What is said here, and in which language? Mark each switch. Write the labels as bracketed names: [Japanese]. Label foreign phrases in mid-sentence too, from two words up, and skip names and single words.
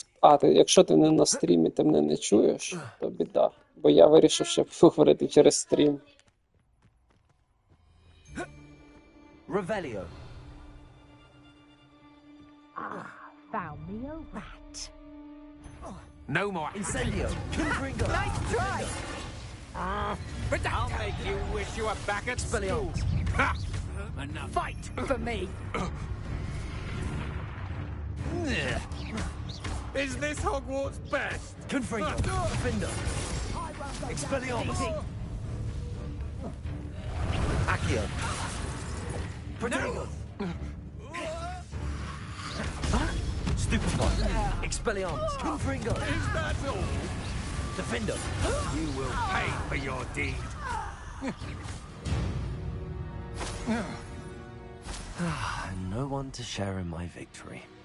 [Ukrainian] Якщо ти не на стрімі, ти мене не чуєш, то біда. Бо я вирішив ще поговорити через стрім. [Latin] Revelio. [English] Found me a rat. No more. [Latin] Incendio. Confringo. [English] Nice try. But I'll make you wish you were back at school. [Latin] Expelliarmus. [English] Ha! Enough. Fight for me. Is this Hogwarts best? [Latin] Confringo. Defender. Expelliarmus. Accio. Protego. Stupefy. Expelliarmus. Confringo. [English] Is that all? [Latin] Defender. [English] You will pay for your deed. And no one to share in my victory.